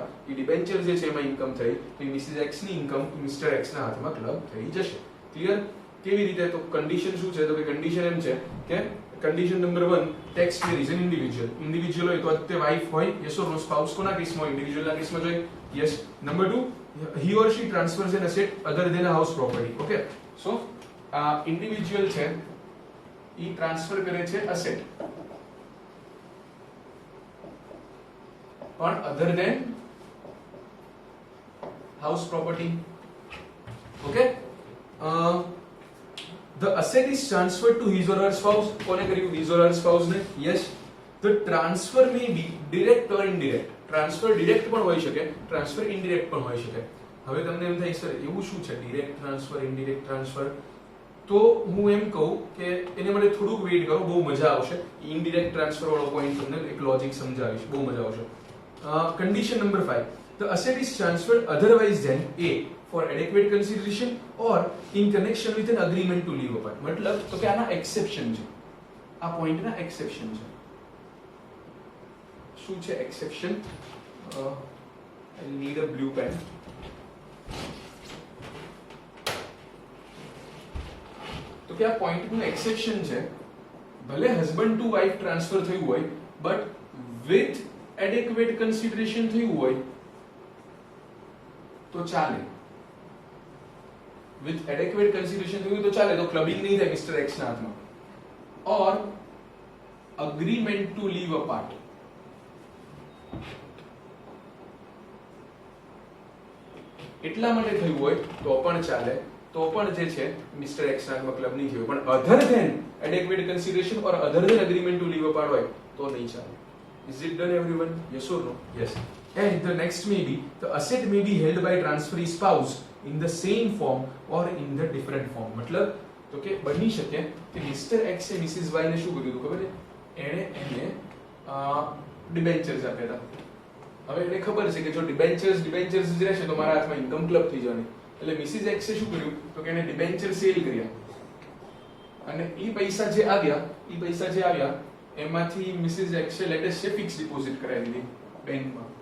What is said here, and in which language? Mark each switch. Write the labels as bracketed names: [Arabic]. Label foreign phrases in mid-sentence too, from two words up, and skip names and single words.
[Gujarati] એ ડિબેન્ચર જે છે એમાં ઇન્કમ થઈ તો મિસિસ એક્સ ની ઇન્કમ મિસ્ટર એક્સ ના હાથમાં ક્લબ થઈ જશે. ક્લિયર? કેવી રીતે? તો કન્ડિશન શું છે, તો કે કન્ડિશન એમ છે કે [English] condition number 1, tax payer is an individual [Gujarati] હોય તો તે વાઇફ હોય, [English] yes or no? [Gujarati] સ્પાઉસ કોના કેસમાં? ઇન્ડિવિજ્યુઅલના કેસમાં જોઈએ, યસ. [English] નંબર 2, he or she transfers an asset other than a house property. Okay, so [Gujarati] ઇન્ડિવિજ્યુઅલ છે ઈ ટ્રાન્સફર કરે છે અસેટ પણ [English] other than house property. [Gujarati] ઓકે, [English] the asset is transferred to his or her spouse. [Gujarati] કોને કર્યું? [English] his or her spouse [Gujarati] ને. [English] yes, the transfer may be direct or indirect. transfer direct [Gujarati] પણ હોઈ શકે, [English] transfer indirect [Gujarati] પણ હોઈ શકે. હવે તમને એમ થાય સર એવું શું છે [English] direct transfer, indirect transfer? [Gujarati] તો હું એમ કહું કે એને માટે થોડુંક વેઇટ કરો, બહુ મજા આવશે. [English] indirect transfer [Gujarati] વાળો પોઈન્ટ તમને એક લોજિક સમજાવીશ, બહુ મજા આવશે. [English] condition number 5, the asset is transferred otherwise than A for adequate consideration or in connection with an agreement to live apart. [Gujarati] મતલબ તો કે આના એક્સેપ્શન છે, આ પોઈન્ટના એક્સેપ્શન છે. શું છે એક્સેપ્શન? [English] I need a blue pen. [Gujarati] તો કે આ પોઈન્ટનું એક્સેપ્શન છે, ભલે [English] husband to wife transfer [Gujarati] થયું હોય [English] but with adequate consideration [Gujarati] થયું હોય તો ચાલે. [English] with adequate consideration [Gujarati] થયું તો ચાલે, તો ક્લબિંગ નહીં થાય મિસ્ટર એક્સ ના હાથમાં. [English] or agreement to live apart, [Gujarati] એટલા માટે થયું હોય તો પણ ચાલે, તો પણ જે છે મિસ્ટર એક્સ ના ક્લબ નહીં થયું. [English] પણ other than adequate consideration or other than agreement to live apart [Gujarati] હોય તો નહીં ચાલે. [English] Is it done everyone? Yes or no? Yes. And the next may be the asset may be held by transferee spouse in the same form or in the different form. [Gujarati] મતલબ તો કે બની શકે કે મિસ્ટર એક્સ એ મિસિસ વાય ને શું કર્યું હતું ખબર છે? એને ડિબેન્ચર્સ આપ્યા હતા. હવે એને ખબર છે કે જો ડિબેન્ચર્સ જ રહેશે તો મારા હાથમાં ઇન્કમ ક્લબ થઈ જવાની. એટલે મિસિસ એક્સે શું કર્યું તો કે એને ડિબેન્ચર સેલ કર્યા અને એ પૈસા જે આવ્યા એમાંથી મિસિસ એક્સે લેટેસ્ટ છે [English] fixed deposit [Gujarati] કરાવી દીધી બેંકમાં.